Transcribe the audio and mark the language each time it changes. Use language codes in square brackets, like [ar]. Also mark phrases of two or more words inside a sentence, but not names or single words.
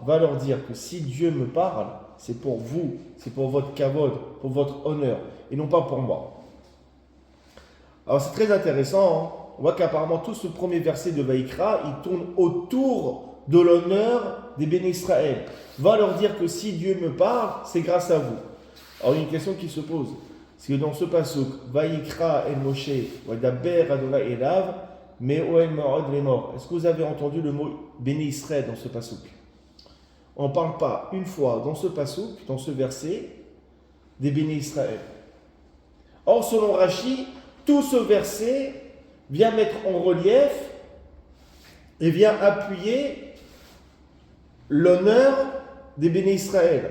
[fr] Va leur dire que si Dieu me parle, c'est pour vous, c'est pour votre kavod, pour votre honneur, et non pas pour moi. Alors c'est très intéressant, hein. On voit qu'apparemment tout ce premier verset de Vaïkra, il tourne autour de l'honneur des Béni Israël. Va leur dire que si Dieu me parle, c'est grâce à vous. Alors il y a une question qui se pose. C'est que dans ce pasuk, [he] ויקרא אל משה וידבר ה' אליו מאהל מועד לאמר. [fr] Est-ce que vous avez entendu le mot Béni Israël dans ce pasuk? On ne parle pas une fois dans ce pasuk, dans ce verset, des Béni Israël. Or, selon Rashi, tout ce verset vient mettre en relief et vient appuyer l'honneur des Béni Israël.